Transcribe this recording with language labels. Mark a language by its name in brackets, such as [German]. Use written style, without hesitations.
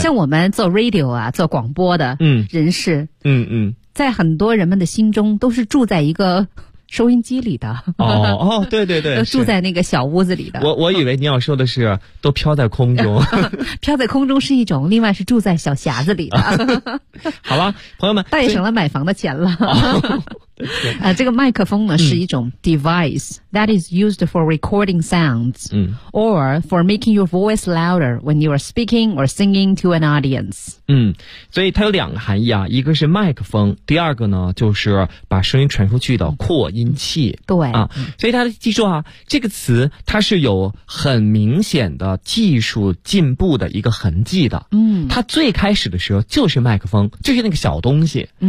[Chinese] 像我们做 radio 啊，做广播的人士，在很多人们的心中都是住在一个收音机里的。哦，对对对，都住在那个小屋子里的。我以为你要说的是都飘在空中。飘在空中是一种，另外是住在小匣子里的。好吧，朋友们，倒也省了买房的钱了。这个麦克风呢是一种 [English] device that is used for recording sounds or for making your voice louder when you are speaking or singing to an audience. [Chinese] 所以它有两个含义啊，一个是麦克风，第二个呢就是把声音传出去的扩音器。对啊，所以大家记住啊，这个词它是有很明显的技术进步的一个痕迹的。它最开始的时候就是麦克风，就是那个小东西。